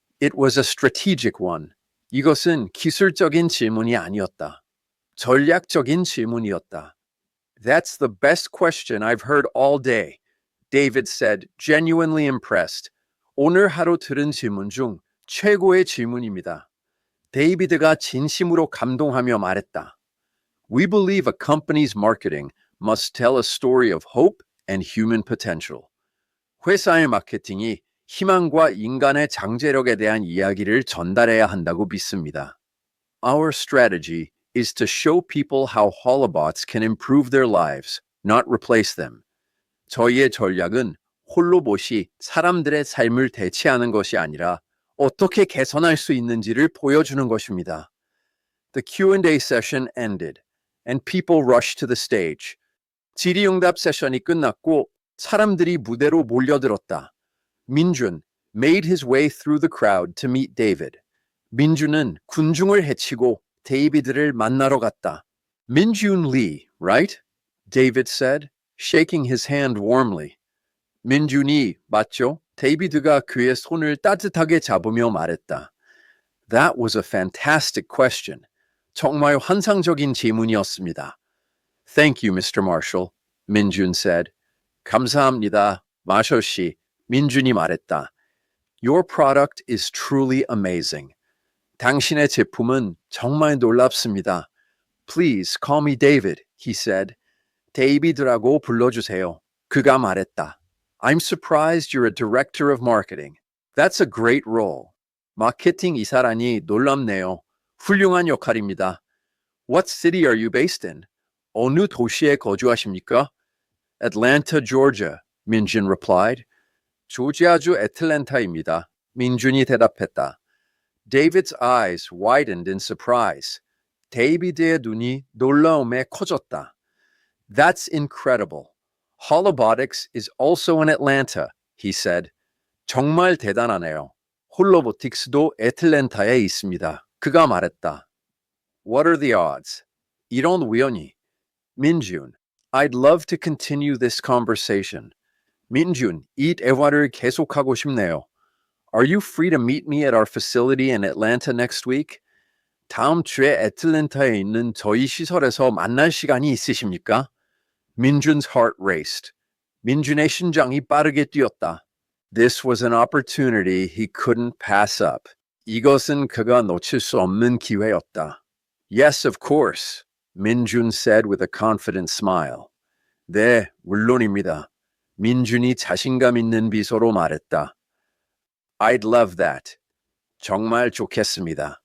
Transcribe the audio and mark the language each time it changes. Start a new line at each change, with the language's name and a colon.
English: It was a strategic one.
Korean: 이것은 기술적인 질문이 아니었다. 전략적인 질문이었다.
English: That's the best question I've heard all day, David said, genuinely impressed.
Korean: 오늘 하루 들은 질문 중 최고의 질문입니다. 데이비드가 진심으로 감동하며 말했다.
English: We believe a company's marketing must tell a story of hope and human potential.
Korean: 회사의 마케팅이 희망과 인간의 장제력에 대한 이야기를 전달해야 한다고 믿습니다.
English: Our strategy is to show people how holobots can improve their lives, not replace them.
Korean: 저희의 전략은 홀로봇이 사람들의 삶을 대체하는 것이 아니라 어떻게 개선할 수 있는지를 보여주는 것입니다.
English: The Q&A session ended, and people rushed to the stage.
Korean: 질의응답 세션이 끝났고 사람들이 무대로 몰려들었다.
English: 민준 made his way through the crowd to meet David.
Korean: 민준은 군중을 헤치고 데이비드를 만나러 갔다.
English: Minjun Lee, right? David said, shaking his hand warmly.
Korean: 민준이 맞죠? 데이비드가 그의 손을 따뜻하게 잡으며 말했다.
English: That was a fantastic question.
Korean: 정말 환상적인 질문이었습니다.
English: Thank you, Mr. Marshall, 민준 said.
Korean: 감사합니다, 마셜 씨. 민준이 말했다.
English: Your product is truly amazing.
Korean: 당신의 제품은 정말 놀랍습니다.
English: Please call me David, he said.
Korean: 데이비드라고 불러주세요. 그가 말했다.
English: I'm surprised you're a director of marketing. That's a great role.
Korean: 마케팅 이사라니 놀랍네요. 훌륭한 역할입니다.
English: What city are you based in?
Korean: 어느 도시에 거주하십니까?
English: Atlanta, Georgia, 민준 replied.
Korean: 조지아주 애틀랜타입니다. 민준이 대답했다.
English: David's eyes widened in surprise.
Korean: 데이비드의 눈이 놀라움에 커졌다.
English: That's incredible. Holobotics is also in Atlanta, he said.
Korean: 정말 대단하네요. 홀로보틱스도 애틀랜타에 있습니다. 그가 말했다.
English: What are the odds?
Korean: 이런 우연이.
English: 민준, I'd love to continue this conversation.
Korean: 민준, 이 대화를 계속하고 싶네요.
English: Are you free to meet me at our facility in Atlanta next week?
Korean: 다음 주에 애틀랜타에 있는 저희 시설에서 만날 시간이 있으십니까?
English: 민준's heart raced.
Korean: 민준의 심장이 빠르게 뛰었다.
English: This was an opportunity he couldn't pass up.
Korean: 이것은 그가 놓칠 수 없는 기회였다.
English: Yes, of course, 민준 said with a confident smile.
Korean: 네, 물론입니다. 민준이 자신감 있는 미소로 말했다.
English: I'd love that.
Korean: 정말 좋겠습니다.